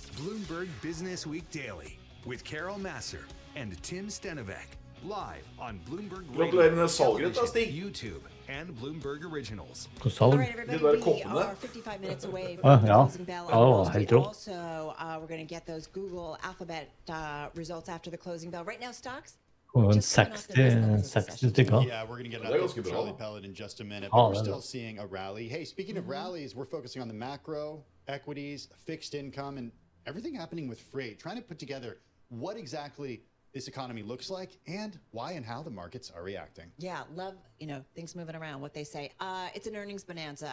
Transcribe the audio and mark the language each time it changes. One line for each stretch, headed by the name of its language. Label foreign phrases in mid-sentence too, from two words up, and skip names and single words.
English: Bloomberg Business Week Daily, with Carol Masser and Tim Stenovec, live on Bloomberg
Norwegian: Gratulerer
English: Radio,
Norwegian: med salget, da,
English: television,
Norwegian: Stig.
English: YouTube, and Bloomberg Originals. All right, everybody, we are 55 minutes away from Ah, the
Norwegian: ja.
English: closing bell on
Norwegian: Ja,
English: Wall
Norwegian: helt
English: Street.
Norwegian: rått.
English: Also, we're going to get those Google Alphabet results after the closing bell. Right now, stocks?
Norwegian: Og en 60 stykker.
English: Yeah, we're going to get an
Norwegian: Det er
English: update
Norwegian: ganske
English: from
Norwegian: bra.
English: Charlie Pellet in just a minute,
Norwegian: Ja,
English: but we're
Norwegian: det er
English: still
Norwegian: bra.
English: seeing a rally. Hey, speaking of rallies, we're focusing on the macro, equities, fixed income, and everything happening with freight, trying to put together what exactly this economy looks like and why and how the markets are reacting. Yeah, love, things moving around, what they say. It's an earnings bonanza.